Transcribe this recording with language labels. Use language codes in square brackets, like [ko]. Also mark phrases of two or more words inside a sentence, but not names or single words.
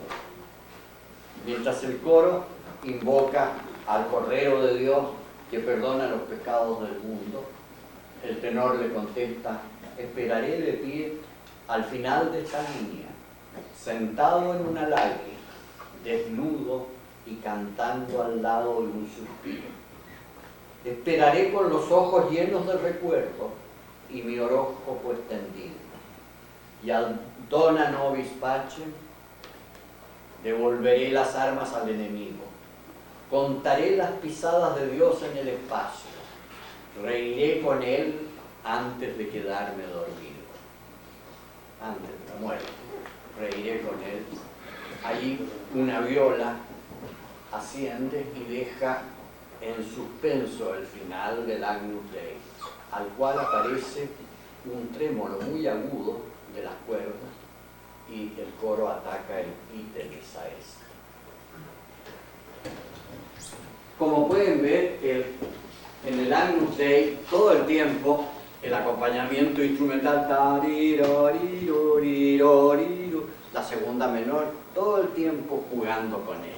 [es] Mientras el coro invoca al Cordero de Dios que perdona los pecados del mundo, el tenor le contesta: esperaré de pie al final de esta línea, sentado en una lágrima, desnudo y cantando al lado de un suspiro. Esperaré con los ojos llenos de recuerdo y mi horóscopo extendido. Y al [la] dona nobis pacem [es] devolveré las armas al enemigo. Contaré las pisadas de Dios en el espacio. Reiré con él antes de quedarme dormido. Antes de la muerte, reiré con él. Allí una viola asciende y deja en suspenso el final del Agnus Dei, al cual aparece un trémolo muy agudo de las cuerdas y el coro ataca el [la] ite missa est. [es] Como pueden ver, en el Agnus Dei todo el tiempo el acompañamiento instrumental, la segunda menor, todo el tiempo jugando con ella.